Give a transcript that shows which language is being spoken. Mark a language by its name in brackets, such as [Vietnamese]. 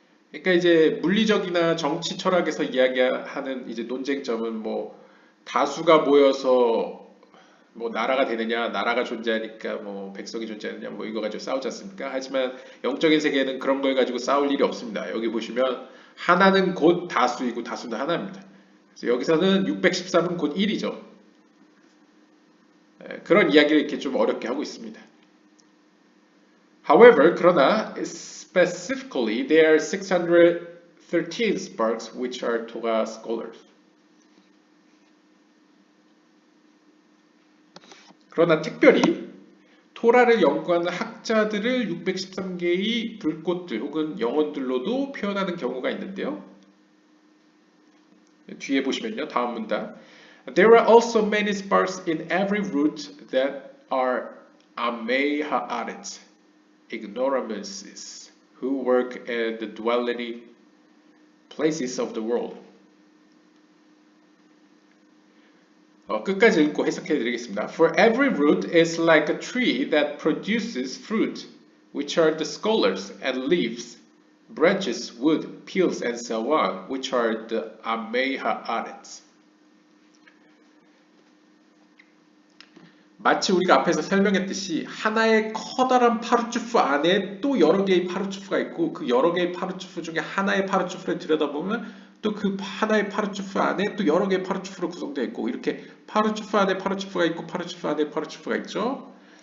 [Korean] 그러니까 이제 물리적이나 정치 철학에서 이야기하는 이제 논쟁점은 뭐 다수가 모여서 뭐 나라가 되느냐, 나라가 존재하니까 뭐 백성이 존재하느냐, 뭐 이거 가지고 싸우지 않습니까? 하지만 영적인 세계에는 그런 걸 가지고 싸울 일이 없습니다. 여기 보시면 하나는 곧 다수이고 다수는 하나입니다. 그래서 여기서는 613은 곧 1이죠. 그런 이야기를 이렇게 좀 어렵게 하고 있습니다. [English] However, [Korean] 그러나 [English] specifically there are 613 sparks which are Torah scholars. [Korean] 그러나 특별히 토라를 연구하는 학자들을 613개의 불꽃들 혹은 영혼들로도 표현하는 경우가 있는데요. 뒤에 보시면요. 다음 문단. [English] There are also many sparks in every root that are Amei Haaretz, ignoramuses, who work at the dwelling places of the world. [Korean] 끝까지 읽고 해석해 드리겠습니다. [English] For every root is like a tree that produces fruit, which are the scholars, and leaves, branches, wood, peels, and so on, which are the Amei Haaretz. [Korean] 마치 우리가 앞에서 설명했듯이 하나의 커다란 파르추프 안에 또 여러 개의 파르추프가 있고 그 여러 개의 파르추프 중에 하나의 파르추프를 들여다보면 또 그 하나의 파르추프 안에 또 여러 개의 파르추프로 구성되어 있고 이렇게 파르추프 안에 파르추프가 있고 파르추프 안에 파르추프가 있죠.